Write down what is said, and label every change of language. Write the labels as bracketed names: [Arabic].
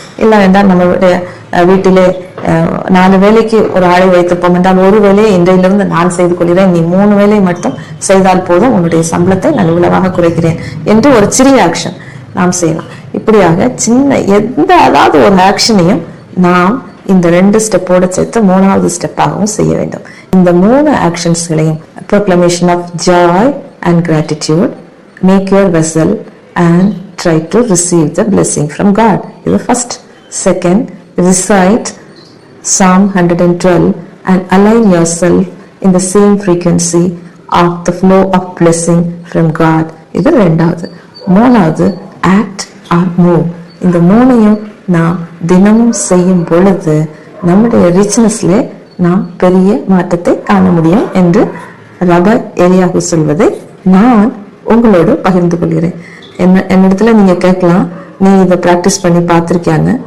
[Tamil] இல்லை என்றால் நம்மளுடைய வீட்டிலே 4 வேலைக்கு ஒரு ஆளை வைத்திருப்போம் என்றால் ஒரு வேலையை இன்றையிலிருந்து நான் செய்து கொள்கிறேன், நீ 3 வேலையை மட்டும் செய்தால் போதும், உன்னுடைய சம்பளத்தை நான் இவ்வளவாக குறைக்கிறேன் என்று ஒரு சிறிய ஆக்ஷன் நாம் செய்யலாம். இப்படியாக சின்ன அதாவது ஒரு ஆக்ஷனையும் நாம் இந்த 2 ஸ்டெப்போட சேர்த்து 3வது ஸ்டெப்பாகவும் செய்ய வேண்டும். இந்த 3 ஆக்ஷன்ஸ்களையும் [English] proclamation of joy and gratitude, make your vessel and try to receive the blessing from God. [Tamil] இது [English] first. Second, recite Psalm 112 and align yourself in the same frequency of the flow of blessing from God. [Tamil] இது 2வது. 3வது, [English] act or move. [Tamil] இந்த 3ஐயும் நாம் தினமும் செய்யும் பொழுது நம்முடைய ரிச்னஸ்ல நாம் பெரிய மாற்றத்தை காண முடியும் என்று ரப எலியாகு சொல்வதை நான் உங்களோடு பகிர்ந்து கொள்கிறேன். என்னிடத்துல நீங்க கேட்கலாம், நீ இதை பிராக்டிஸ் பண்ணி பார்த்திருக்கியான்னு.